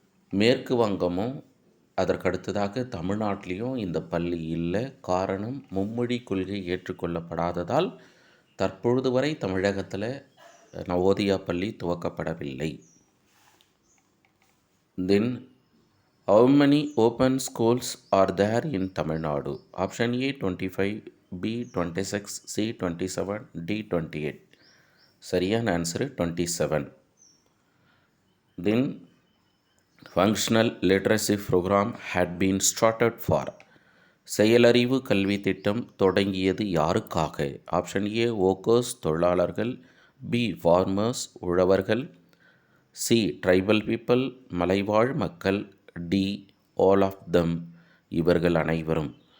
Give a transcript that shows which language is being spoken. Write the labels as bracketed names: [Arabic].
[Tamil] மேற்கு வங்கமும் அதற்கடுத்ததாக தமிழ்நாட்டிலையும் இந்த பள்ளி இல்லை. காரணம், மும்மொழி கொள்கை ஏற்றுக்கொள்ளப்படாததால் தற்பொழுது வரை தமிழகத்தில் நவோதயா பள்ளி துவக்கப்படவில்லை. [English] Then how many open schools are there in Tamil Nadu? Option A 25, B 26, C 27, D 28. [Tamil] சரியான answer 27. [English] Then functional literacy program had been started for. [Tamil] செயலறிவு கல்வி திட்டம் தொடங்கியது யாருக்காக? [English] option A workers [Tamil] தொழிலாளர்கள். [English] B farmers [Tamil] உழவர்கள். [English] C tribal people [Tamil] மலைவாழ் மக்கள். [English] D all of them [Tamil] இவர்கள் அனைவரும்.